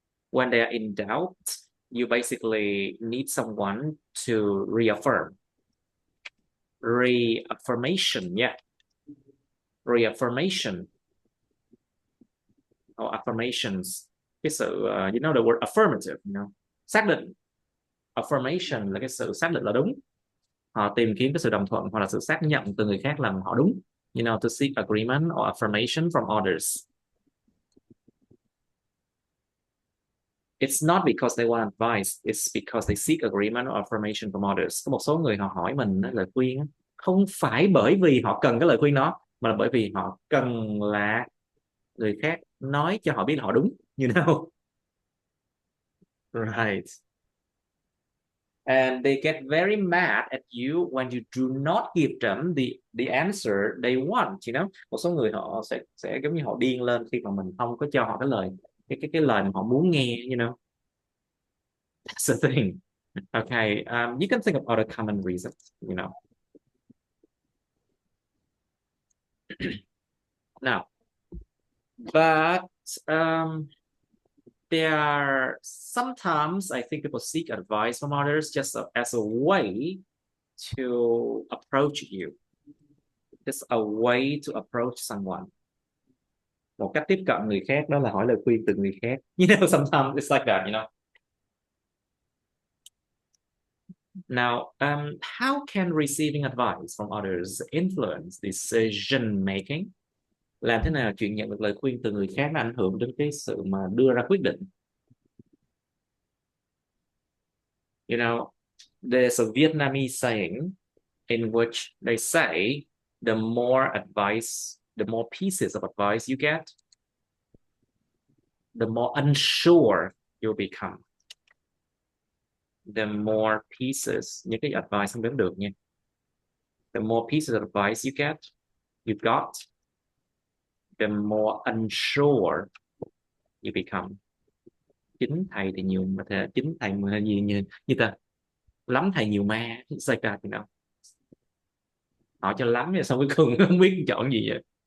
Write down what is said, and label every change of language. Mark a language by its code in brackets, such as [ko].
[en] when they are in doubt, you basically need someone to reaffirmation, yeah, reaffirmation or affirmations. [vi] Cái sự [en] you know the word affirmative, you know, [vi] xác định. Affirmation là cái sự xác định là đúng. Họ tìm kiếm cái sự đồng thuận hoặc là sự xác nhận từ người khác là họ đúng. [en] You know, to seek agreement or affirmation from others. It's not because they want advice, it's because they seek agreement or affirmation from others. [vi] Có một số người họ hỏi mình lời khuyên không phải bởi vì họ cần cái lời khuyên đó, mà là bởi vì họ cần là người khác nói cho họ biết là họ đúng, [en] you know. Right. And they get very mad at you when you do not give them the answer they want, you know. [vi] Một số người họ sẽ giống như họ điên lên khi mà mình không có cho họ cái lời mà họ muốn nghe, [en] you know. That's the thing. Okay, you can think of other common reasons, Now, but there are sometimes I think people seek advice from others just as a way to approach you. Just a way to approach someone. [vi] Một cách tiếp cận người khác đó là hỏi lời khuyên từ người khác. [en] Sometimes it's like that, Now, how can receiving advice from others influence decision making? [vi] Làm thế nào chuyện nhận được lời khuyên từ người khác nó ảnh hưởng đến cái sự mà đưa ra quyết định? [en] There's a Vietnamese saying in which they say the more pieces of advice you get, the more unsure you'll become. The more pieces, [vi] những cái advice không đếm được nha. [en] The more pieces of advice you've got, the more unsure you become. [vi] Chính thầy thì nhiều mà chính thầy mà như ta lắm thầy nhiều ma, [en] it's like that, [vi] hỏi cho lắm rồi xong cuối cùng không biết chọn gì vậy.